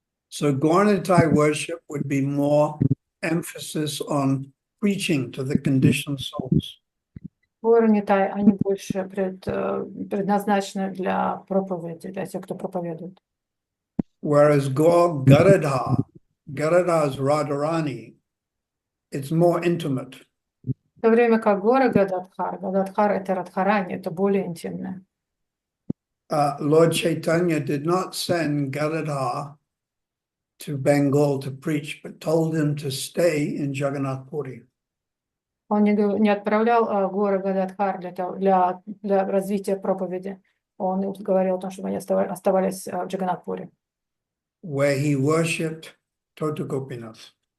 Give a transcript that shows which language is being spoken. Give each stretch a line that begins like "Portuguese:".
English: So Gaura Nitai worship would be more emphasis on preaching to the conditioned souls.
Russian: Гора Нитай, они больше предназначены для проповеди, для тех, кто проповедует.
English: Whereas Gaura Gadadhar, Gadadhar's Radharani, it's more intimate.
Russian: В то время как Гора Гададхар, Гададхар — это Радхарани, это более интимное.
English: Lord Chaitanya did not send Gadadhar to Bengal to preach, but told him to stay in Jagannath Puri.
Russian: Он не отправлял Гора Гададхар для развития проповеди. Он говорил о том, чтобы они оставались в Джаганнатпуре.
English: Where he worshipped Tota Gopinath.